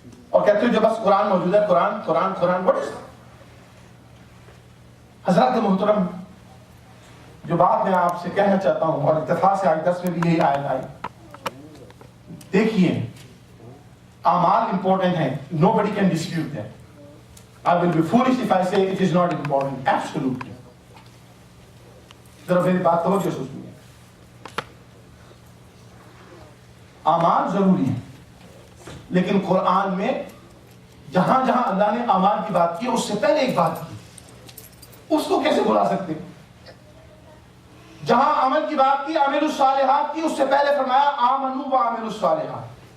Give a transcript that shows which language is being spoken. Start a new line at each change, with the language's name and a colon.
Urdu: اور کہتے ہو جو بس قرآن موجود ہے، قرآن قرآن قرآن۔
English: what is that؟
Urdu: حضرات محترم، جو بات میں آپ سے کہنا چاہتا ہوں، اور اتفاق سے آج 10 میں بھی یہی آیت آئی، دیکھیے اعمال امپورٹنٹ ہیں،
English: nobody can dispute that. I will be foolish if I say it is not important. Absolutely.
Urdu: ذرا میری بات توجہ سے سنیے، اعمال ضروری ہیں، لیکن قرآن میں جہاں جہاں اللہ نے اعمال کی بات کی اس سے پہلے ایک بات کی، اس کو کیسے بھلا سکتے؟ جہاں عمل کی بات کی، عامل الصالحات کی، اس سے پہلے فرمایا
Arabic: آمنوا وعاملوا الصالحات۔